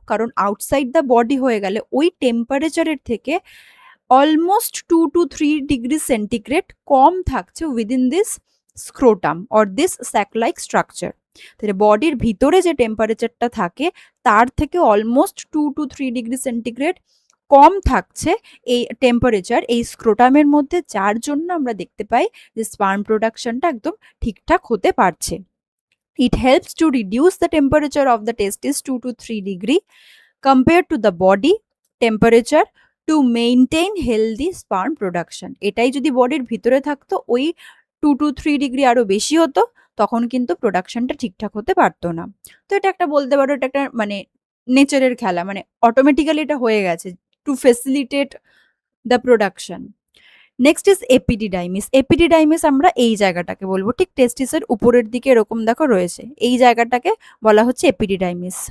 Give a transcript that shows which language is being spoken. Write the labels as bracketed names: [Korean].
[Bangla] কারণ outside the body হয়ে গেলে ওই টেম্পারেচারের থেকে অলমোস্ট 2 to 3 ডিগ্রি সেন্টিগ্রেড কম থাকছে [English] Within this scrotum or this sac like structure. [Bangla] তাহলে বডির ভিতরে যে টেম্পারেচারটা থাকে তার থেকে অলমোস্ট 2 to 3 ডিগ্রি সেন্টিগ্রেড কম থাকছে এই টেম্পারেচার এই স্ক্রোটামের মধ্যে, যার জন্য আমরা দেখতে পাই যে স্পার্ম প্রোডাকশনটা একদম ঠিকঠাক হতে পারছে। [English] It helps to reduce the temperature of the testis 2 to 3 degree compared to the body temperature to maintain healthy sperm production. [Bangla] এটাই যদি বডির ভিতরে থাকতো ওই 2 to 3 ডিগ্রি আরো বেশি হতো, তখন কিন্তু প্রোডাকশনটা ঠিকঠাক হতে পারতো না। তো এটা একটা বলতে পারো এটা একটা মানে নেচারের খেলা, মানে অটোমেটিক্যালি এটা হয়ে গেছে [English] To facilitate the production. [Bangla] Next is epididymis. Epididymis আমরা এই জায়গাটাকে বলবো, ঠিক টেস্টিসের উপরের দিকে এরকম দেখো রয়েছে, এই জায়গাটাকে বলা হচ্ছে এপিডিডাইমিস।